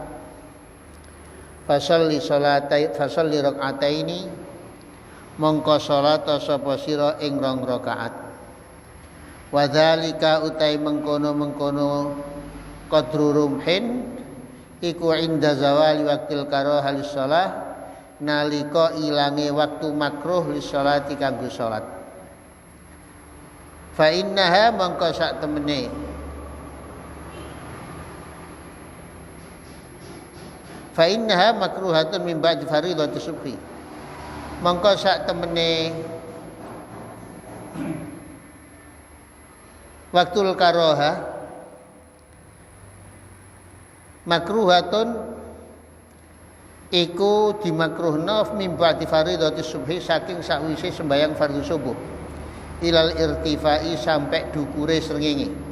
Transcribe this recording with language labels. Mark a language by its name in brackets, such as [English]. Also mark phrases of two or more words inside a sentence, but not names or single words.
[Arabic] fasalli rakaataini [Javanese] mongko salat sapa sira ing 2 rakaat [Arabic] wa dzalika [Javanese] utai mengkono [Arabic] qadru rumhin [Javanese] iku [Arabic] inda zawali waktil karahah lis shalah [Javanese] nalika ilange waktu makruh [Arabic] lis sholati [Javanese] kanggo salat [Arabic] fa innaha [Javanese] mangka sak temene [Arabic] fa innaha makruhatun min ba'di fardhati subhi [Javanese] mangka sak temene [Arabic] waktul karahah makruhatun [Javanese] iku dimakruhna [Arabic] min ba'di fardhati subhi [Javanese] saking sakwise sembayang fardhu subuh [Arabic] ilal irtifai [Javanese] sampai dukure srengenge